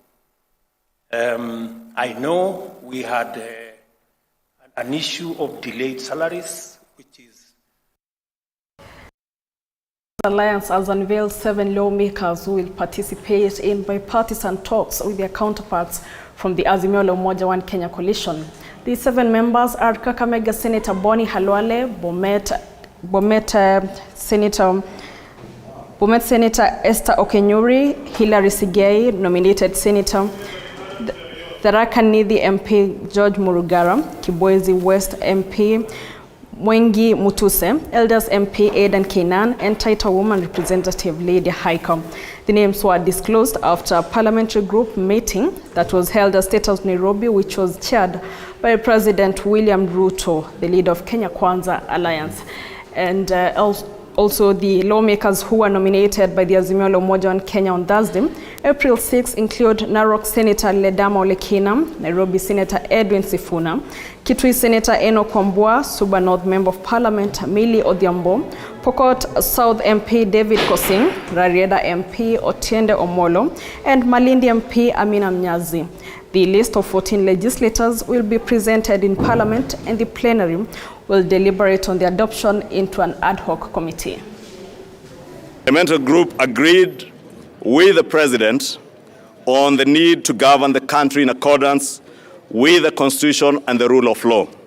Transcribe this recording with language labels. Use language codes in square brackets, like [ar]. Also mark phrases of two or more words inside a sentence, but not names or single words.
[en] I know we had an issue of delayed salaries, which is... Alliance has unveiled 7 lawmakers who will participate in bipartisan talks with their counterparts from the Azimio la Umoja One Kenya coalition. The 7 members are Kakamega Senator Boni Halwale, Bomet Senator Esther Okenyuri, Hilary Sigei, nominated Senator Tharaka Nithi MP George Murugara, Kibwezi West MP Mwengi Mutuse, Elders MP Aidan Kainan, and Title Woman Representative Lydia Haikam. The names were disclosed after a parliamentary group meeting that was held at State House Nairobi, which was chaired by President William Ruto, the leader of Kenya Kwanza Alliance. And also the lawmakers who were nominated by the Azimio la Umoja One Kenya on Thursday, April 6, include Narok Senator Ledama Olekina, Nairobi Senator Edwin Sifuna, Kitui Senator Enoch Wambua, Suba North Member of Parliament Millie Odhiambo, Pokot South MP David Kosing, Rarieda MP Otiende Omolo, and Malindi MP Amina Mnyazi. The list of 14 legislators will be presented in Parliament, and the plenary will deliberate on the adoption into an ad hoc committee. The parliamentary group agreed with the President on the need to govern the country in accordance with the Constitution and the rule of law.